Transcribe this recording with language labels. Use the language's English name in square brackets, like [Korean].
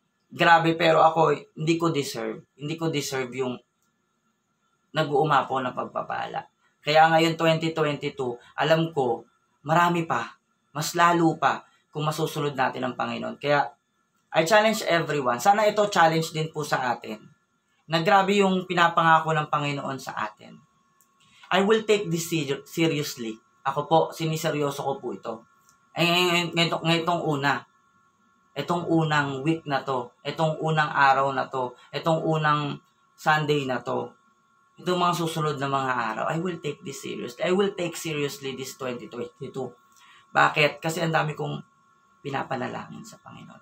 [Filipino] Grabe, pero ako, hindi ko deserve yung nag-uumapaw na pagpapala. Kaya ngayon, 2022, alam ko, marami pa, mas lalo pa, kung masusunod natin ang Panginoon. Kaya, [English] I challenge everyone. [Filipino] Sana ito challenge din po sa atin. Na grabe yung pinapangako ng Panginoon sa atin. [English] I will take this seriously. [Filipino] Ako po, siniseryoso ko po ito. Ngayong una. Itong unang week na to. Itong unang araw na to. Itong unang Sunday na to. Itong mga susunod na mga araw. [English] I will take this seriously. I will take seriously this 2022. [Filipino] Bakit? Kasi ang dami kong pinapanalangin sa Panginoon.